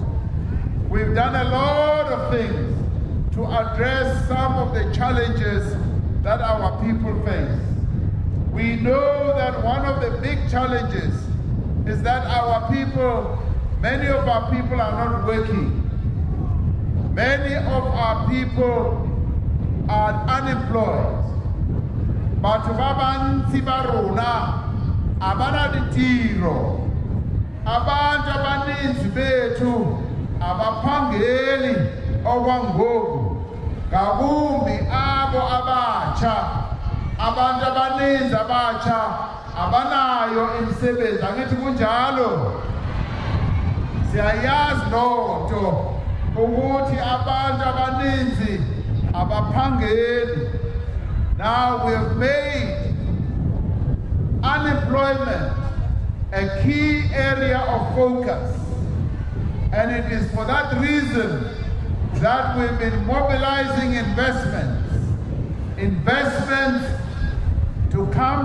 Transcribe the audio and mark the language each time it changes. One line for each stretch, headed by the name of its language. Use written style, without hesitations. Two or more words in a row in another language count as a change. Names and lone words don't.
English: We've done a lot of things to address some of the challenges that our people face. We know that one of the big challenges is that many of our people are not working. Many of our people are unemployed.
Tswana: Batho ba bantsi ba rona abana ditiro.
Xhosa: Abantu abaninzi bethu abaphangeli okwangoku. Ngakumbi abo abatsha. Abantu abaninzi abatsha abanayo imisebenzi.
Zulu: Angithi kunjalo.
Xhosa: Siyayazi loo nto ukuthi abantu abaninzi abaphangeli.
English: Now we have made unemployment a key area of focus. And it is for that reason that we've been mobilizing investments to come